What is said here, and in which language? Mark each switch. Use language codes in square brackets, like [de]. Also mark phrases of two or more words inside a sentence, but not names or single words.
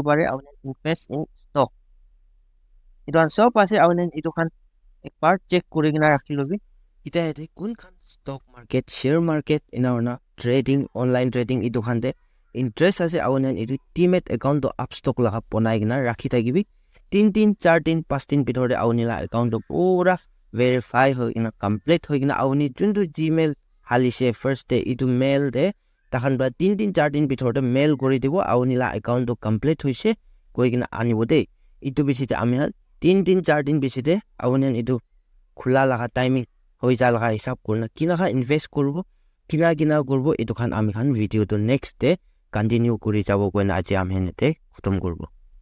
[nag] pare awne [en] invest in stock [nag] itu an sab ase awne itu khan ekbar check kori gina rakhi lobi ita ete kun khan [en] stock market share market [nag] ina [en] trading online trading [nag] itu khan de interest ase awne itu [en] demat account [nag] to Upstox laga bonai gina rakhi thakibi 3 4 5 bitor de awni la account to pura verify hoi gina complete hoi gina awni jundu gmail halise [en] first day [nag] itu mail de takhan ba 3 4 bitor de mail kori dibo awni la account to complete hoise koi gina anibo de itu bisite ami 3 4 bisite awni itu khula laga timing hoi ja laga hisab korna kina kha invest korbo kina korbo itu khan ami khan video to next day continue kori jabo koina aji ami hente khatam korbo